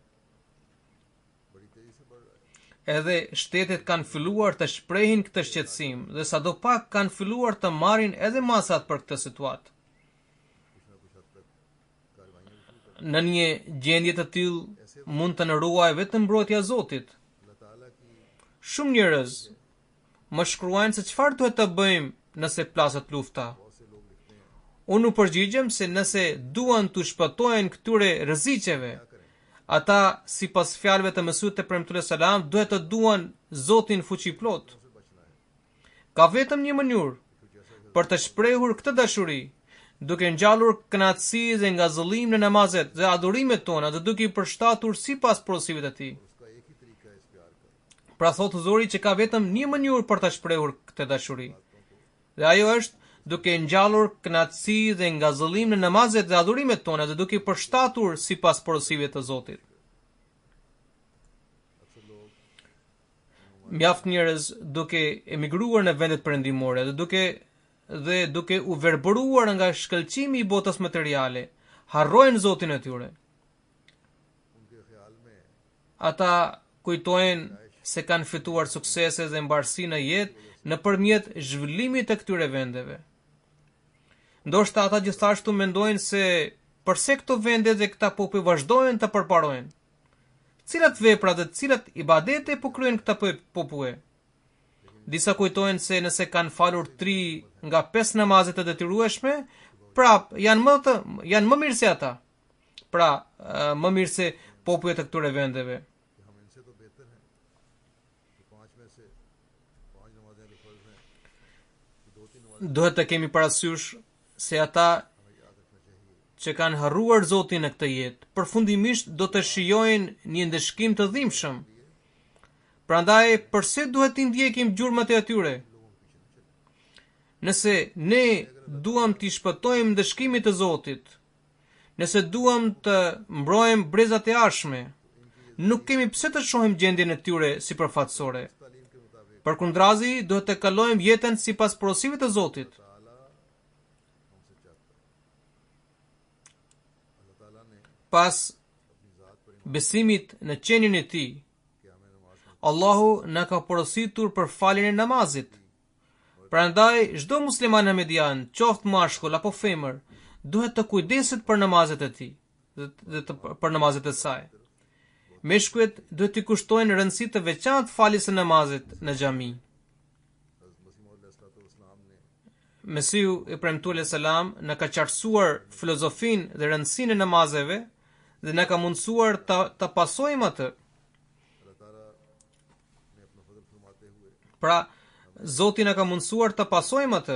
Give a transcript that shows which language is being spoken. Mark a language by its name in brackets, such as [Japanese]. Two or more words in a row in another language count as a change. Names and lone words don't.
[Albanian] Edhe shtetet kanë filluar të shprehin këtë shqetësim dhe sadopak kanë filluar të marrin edhe masat për këtë situatë. Në një gjendje të tillë mund të nëruaj vetëm mbrojtja e Zotit. [Urdu] اللہ تعالیٰ کی [Albanian] Shumë njerëz më shkruajnë se çfarë duhet të bëjmë nëse plasët lufta. [Urdu] بہت سے لوگ لکھتے ہیں [Albanian] Unë u përgjigjem se nëse duan të shpëtojnë këtyre rreziqeve, ata sipas fjalëve të Mesihut të premtuar selam duhet të duan Zotin fuqi plot. [Urdu] ان سے بچنا ہے [Albanian] Ka vetëm një mënyrë [Urdu] کچھ ایسا [Albanian] për të shprehur këtë dashuri, duke ngjallur kënaqësi dhe ngazëllim në namazet dhe adhurimet tona dhe duke i përshtatur sipas porosive të tij. [Urdu] اس کا ایک ہی طریقہ ہے اس پیار کا [Albanian] Pra thotë Zoti që ka vetëm një mënyrë për të shprehur këtë dashuri. Dhe ajo është duke ngjallur kënaqësi dhe ngazëllim në namazet dhe adhurimet tona dhe duke i përshtatur sipas porosive të Zotit. [Urdu] اکثر لوگ [Albanian] Mjaft njerëz duke emigruar në vendet perëndimore dhe duke u verbëruar nga shkëlqimi i botës materiale, harrojnë Zotin e tyre. [Urdu] ان کے خیال میں [Albanian] Ata kujtojnë se kanë fituar suksese dhe mbarësi në jetë nëpërmjet zhvillimit të këtyre vendeve. Ndoshta ata gjithashtu mendojnë se përse këto vende dhe këta popull vazhdojnë të përparojnë. Cilat vepra dhe cilat ibadete po kryejnë këta popull? Disa kujtojnë se nëse kanë falur 3 nga 5 namazet e detyrueshme, prap janë më mirë se ata. Pra, më mirë se popullet e këtyre vendeve. [Urdu] کہ ہم ان سے تو بہتر ہیں کہ 5 میں سے 5 نمازیں تو فرض ہیں کہ 2-3 نمازیں [Albanian] Duhet të kemi parasysh se ata [Urdu] ہمیں یاد رکھنا چاہیے [Albanian] që kanë harruar Zotin në këtë jetë, përfundimisht do të shijojnë një ndeshkim të dhimbshëm. Prandaj, përse duhet t'i ndjekim gjurmët e atyre? Nëse ne duam t'i shpëtojmë ndeshkimit të Zotit, nëse duam të mbrojmë brezat e ardhshme, nuk kemi pse të shohim gjendjen e tyre sipërfaqësore. [Urdu] تعلیم کے مطابق [Albanian] Përkundrazi, duhet të kalojmë jetën sipas porosive të Zotit. [Urdu] تعالیٰ ہم سے چاہتا ہے اللہ تعالیٰ نے [Albanian] Pas [Urdu] اپنی ذات پر [Albanian] besimit në qenien e tij, [Urdu] کہ ہمیں نماز میں [Albanian] Allahu na ka porositur për faljen e namazit. Prandaj, çdo musliman hamedian, qoftë mashkull apo femër, duhet të kujdeset për namazet e tij dhe për namazet e saj. Meshkujt duhet t'i kushtojnë rëndësi të veçantë faljes së namazit në xhami. [Urdu] حضرت مسیح موعود علیہ السلام نے [Albanian] Mesiu i premtuar selam na ka qartësuar filozofinë dhe rëndësinë e namazeve dhe na ka mundësuar ta pasojmë atë. [Urdu] اللہ تعالیٰ نے اپنا فضل فرماتے ہوئے [Albanian] Pra, Zoti na ka mundësuar ta pasojmë atë.